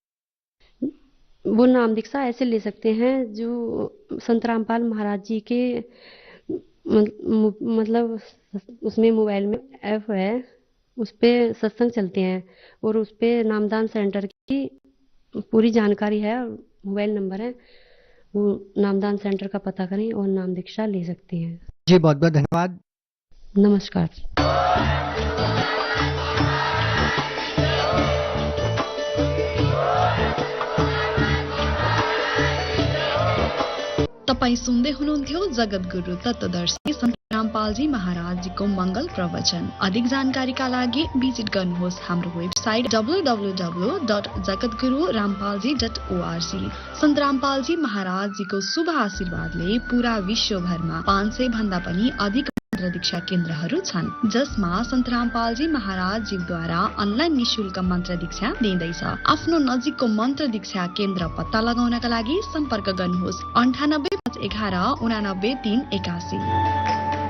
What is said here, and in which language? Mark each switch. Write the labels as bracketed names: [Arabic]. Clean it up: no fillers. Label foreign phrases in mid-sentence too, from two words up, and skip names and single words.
[Hindi] वो नाम दीक्षा ऐसे ले सकते हैं जो संत रामपाल महाराज जी के मतलब उसमें मोबाइल में ऐप है, उस पे सत्संग चलते हैं और उस पे नामदान सेंटर की पूरी जानकारी है, [English] mobile number [Hindi] है। वो नामदान सेंटर का पता करें और नाम दीक्षा ले सकते हैं। जी बहुत बहुत धन्यवाद। नमस्कार। [Nepali] तपाई सुन्दै हुनुहुन्थ्यो जगत गुरु तत्वदर्शी संत रामपालजी महाराजजीको मंगल प्रवचन। अधिक जानकारीका लागि भिजिट गर्नुहोस् हाम्रो वेबसाइट www.jagatgururampalji.org। संत रामपालजी महाराजजीको शुभ आशीर्वादले पूरा विश्वभरमा 500 भन्दा पनि अधिक मन्त्र दीक्षा केन्द्रहरू छन्, जसमा संत रामपालजी महाराजजीद्वारा अनलाइन निशुल्क मन्त्र दीक्षा दिँदैछ। आफ्नो नजिकको मन्त्र दीक्षा केन्द्र पत्ता लगाउनका लागि सम्पर्क गर्नुहोस् 98 511 89 381।